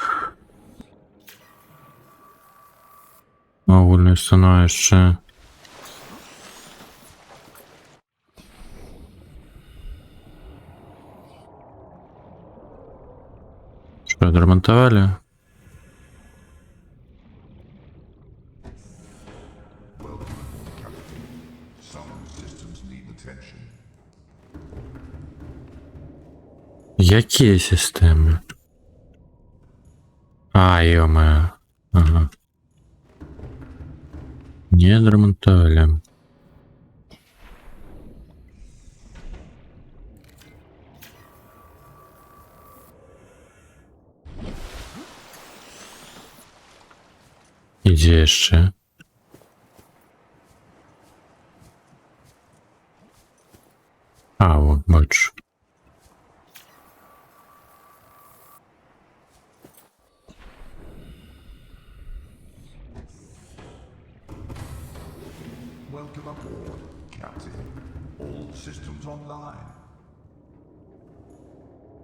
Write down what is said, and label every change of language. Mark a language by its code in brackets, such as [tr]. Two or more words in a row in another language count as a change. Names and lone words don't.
[be] Агульная сцена яшчэ. Што, адрамантавалі? [en] Some systems need attention. [be] Якія сістэмы? А, ё-моё. Ага. Не адрамантавалі. Ідзе яшчэ. А, вот, бачу. [en] Welcome aboard, Captain. All systems online.